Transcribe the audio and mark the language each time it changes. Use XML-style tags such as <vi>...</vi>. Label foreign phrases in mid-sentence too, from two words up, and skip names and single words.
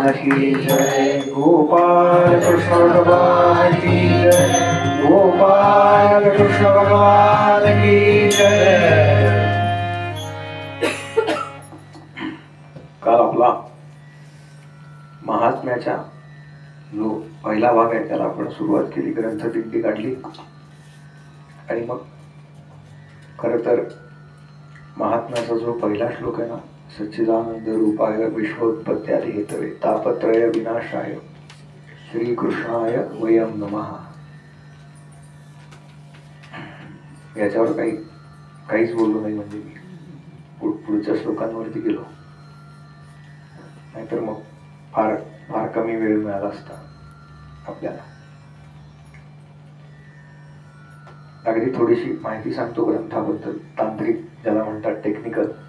<hi>की जय, गोपाल कृष्ण भगवान की जय, गोपाल कृष्ण भगवान की जय।</hi> <mr>काल आपला महात्म्याच्या जो पहिला भाग आहे त्याला आपण सुरुवात केली, ग्रंथ दिंडी काढली आणि मग खर तर महात्म्याचा जो पहिला श्लोक आहे ना,</mr> <sa>सच्चिदानंद रूपाय विश्वोत्पत्त्यादि हेतवे तापत्रय विनाशाय श्रीकृष्णाय वयम नमः,</sa> <mr>याच्यावर काहीच बोललो नाही. म्हणजे मी पुढच्या श्लोकांवरती गेलो, नाहीतर मग फार फार कमी वेळ मिळाला असता आपल्याला. अगदी थोडीशी माहिती सांगतो ग्रंथाबद्दल, तांत्रिक ज्याला म्हणतात, टेक्निकल.</mr>